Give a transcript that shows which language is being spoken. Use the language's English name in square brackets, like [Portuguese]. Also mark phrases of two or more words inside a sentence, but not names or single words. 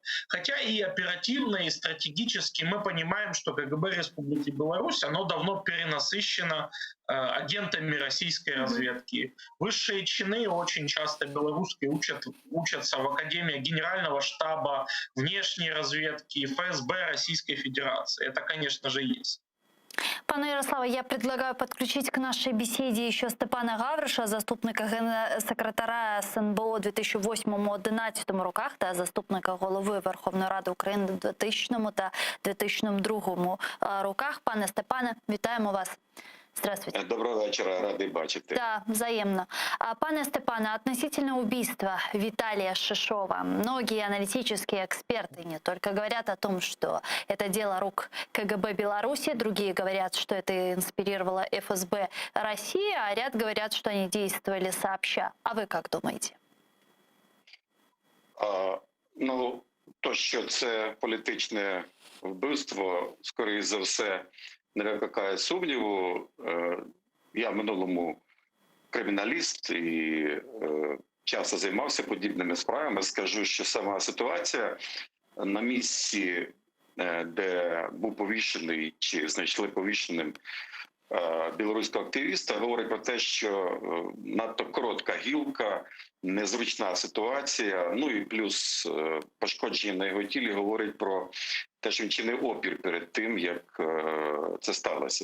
[Russian] Хотя и оперативно, и стратегически мы понимаем, что КГБ Республики Беларусь, оно давно перенасыщено агентами российской разведки. Высшие чины очень часто белорусские учатся в Академии Генерального штаба, внешней разведки, ФСБ Российской Федерации. Это, конечно же, есть. [Ukrainian] Пане Ярославе, [Russian] я предлагаю подключить к нашей беседе еще Степана Гавриша, [Ukrainian] заступника генсекретаря СНБО у 2008-2011 роках та заступника голови Верховної Ради України у 2000 та 2002 роках. Пане Степане, вітаємо вас. [Russian] Здравствуйте. Доброго вечера, рады бачити. Да, взаимно. Пане Степане, относительно убийства Виталия Шишова, многие аналитические эксперты не только говорят о том, что это дело рук КГБ Беларуси, другие говорят, что это инспирировало ФСБ России, а ряд говорят, что они действовали сообща. А вы как думаете? [Ukrainian] Ну, то, що це політичне вбивство, скоріше за все, не викликає сумніву. Я в минулому криміналіст і часто займався подібними справами. Скажу, що сама ситуація на місці, де був повішений чи знайшли повішеним білоруського активіста, говорить про те, що надто коротка гілка, незручна ситуація, ну і плюс пошкодження на його тілі говорить про те, що він чинив опір перед тим, як це сталося.